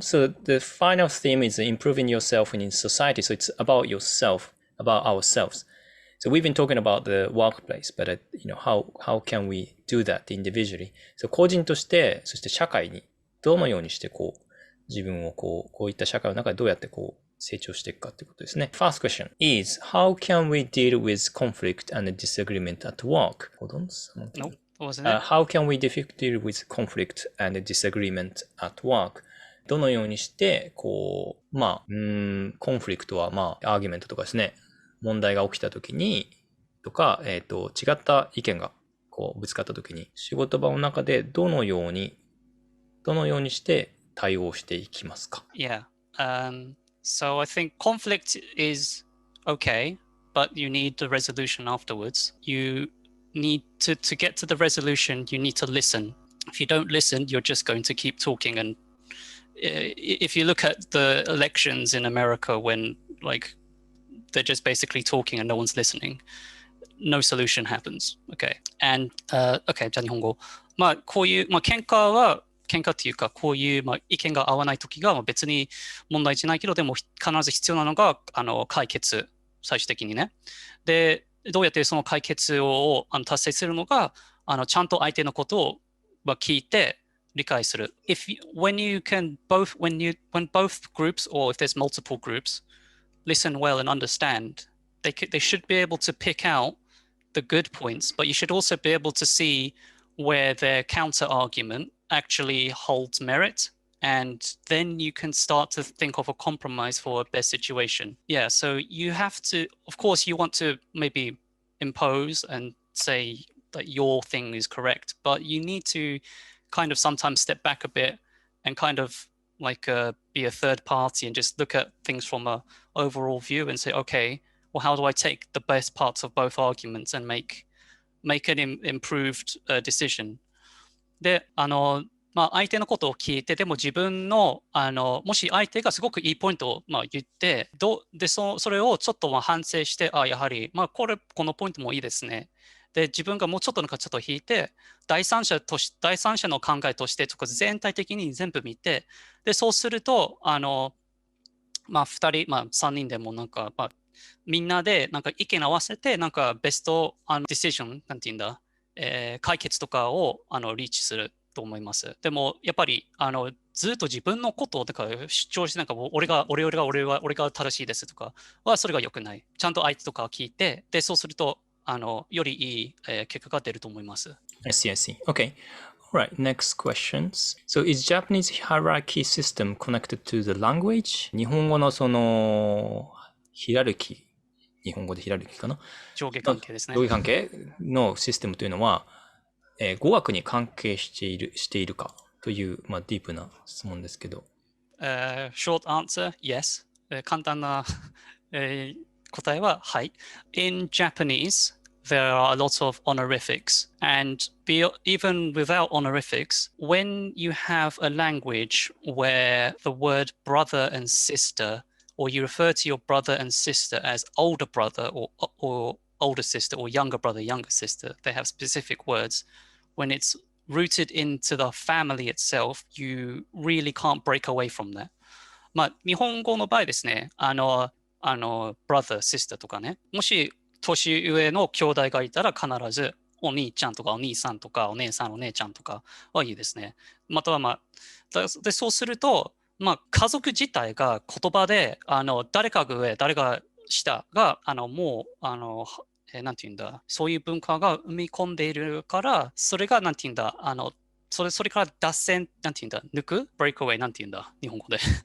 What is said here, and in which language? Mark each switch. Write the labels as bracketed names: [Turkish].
[English] So the final theme is improving yourself in society. So it's about yourself, about ourselves. So we've been talking about the workplace, but how can we do that individually? [Japanese] So 個人として、そして社会にどのようにして自分をこういった社会の中でどうやって成長していくかということですね。 [English] First question is, how can we deal with conflict and disagreement at work? Hold on, Nope, wasn't it? How can we deal with conflict and disagreement at work? [Japanese] どのようにして、コンフリクトは、アーギュメントとかですね、問題が起きたときに、とか、違った意見が、ぶつかったときに、仕事場の中でどのようにして対応していきますか？ [English] Yeah. So I think conflict is okay, but you need the resolution afterwards. You need to get to the resolution, you need to listen. If you don't listen, you're just going to keep talking. And if you look at the elections in America when like they're just basically talking and no one's listening, no solution happens. Okay. [Japanese] And okay, じゃあ日本語。こういう、喧嘩っていうか、こういう、意見が合わないときが別に問題じゃないけど、でも必ず必要なのが解決、最終的にね。で、どうやってその解決を達成するのが、ちゃんと相手のことを聞いて理解する。 [English] When both groups or if there's multiple groups listen well and understand, they should be able to pick out the good points, but you should also be able to see where their counter argument actually holds merit, and then you can start to think of a compromise for a best situation. Yeah, so you have to, of course, you want to maybe impose and say that your thing is correct, but you need to kind of sometimes step back a bit and kind of like be a third party and just look at things from a overall view and say, okay, well, how do I take the best parts of both arguments and make an improved decision? [Japanese] で、相手のことを聞いて、でも自分の、もし相手がすごくいいポイントを、言って、それをちょっと反省して、やはり、このポイントもいいですね。で、自分がもうちょっと引いて、第三者の考えとして、全体的に全部見て、で、そうすると、2人、3人でもみんなで意見合わせて、ベストディシジョン、なんていうんだ、解決とかをリーチすると思います。でもやっぱりずっと自分のことを主張して俺が正しいですとかはそれが良くない。ちゃんと相手とかを聞いて、でそうするとよりいい、結果が出ると思います。 [English] I see. Okay. All right, next questions. So is Japanese hierarchy system connected to the language? [Japanese] 日本語のそのヒラルキー、日本語でヒラルキーかな？上下関係ですね。上下関係のシステムというのは、語学に関係しているかという、ディープな質問ですけど。 [English] Short answer, yes. [Japanese] 簡単な、答えははい。 [English] In Japanese, there are a lot of honorifics, and even without honorifics, when you have a language where the word brother and sister, or you refer to your brother and sister as older brother or older sister, or younger brother, younger sister, they have specific words. When it's rooted into the family itself, you really can't break away from that. [Japanese] 日本語の場合ですね、 [English] brother, sister [Japanese] とかね、もし年上の兄弟がいたら必ずお兄ちゃんとかお兄さんとかお姉さんお姉ちゃんとかは言うですね。またはでそうすると、家族自体が言葉で誰かが上誰が下がもうなんていうんだ、そういう文化が生み込んでいるから、それがなんていうんだ、それから脱線、なんていうんだ、抜く [English] break away [Japanese] なんていうんだ、日本語で。